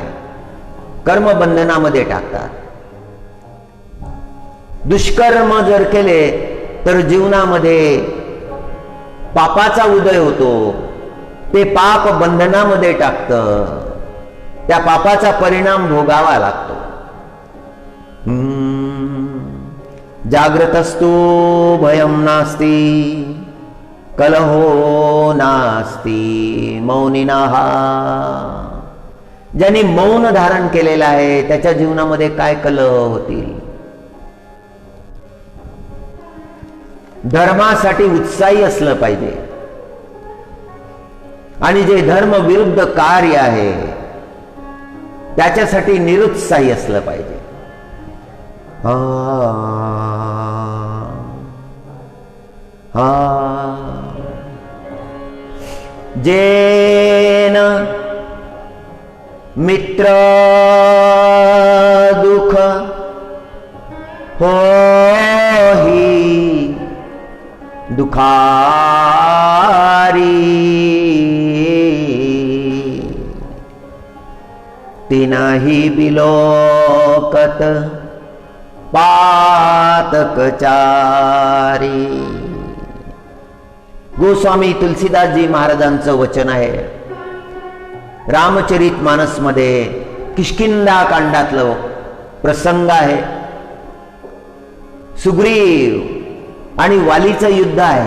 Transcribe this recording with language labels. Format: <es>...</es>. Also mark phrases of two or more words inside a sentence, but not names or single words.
<mr>कर्म बंधनामध्ये टाकतात. दुष्कर्म जर केले तर जीवनामध्ये पापाचा उदय होतो. ते पाप बंधनामध्ये टाकतं. त्या पापाचा परिणाम भोगावा लागतो.</mr> <sa>जागृतस्तु भयं नास्ति, कलहो नास्ति मौनिनः.</sa> <mr>ज्यांनी मौन धारण केलेलं आहे त्याच्या जीवनामध्ये काय कलह होतील. धर्मासाठी उत्साही असलं पाहिजे. आणि जे धर्म विरुद्ध कार्य आहे त्याच्यासाठी निरुत्साही असलं पाहिजे.</mr> <awa>जेन मित्र दुख होही दुखारी, तिनाही बिलोकत पातकचारी.</awa> <mr>गोस्वामी तुलसीदासजी महाराजांचं वचन आहे. रामचरित मानस मध्ये किष्किंधा कांडातलं प्रसंग आहे. सुग्रीव आणि वालीचं युद्ध आहे.</mr>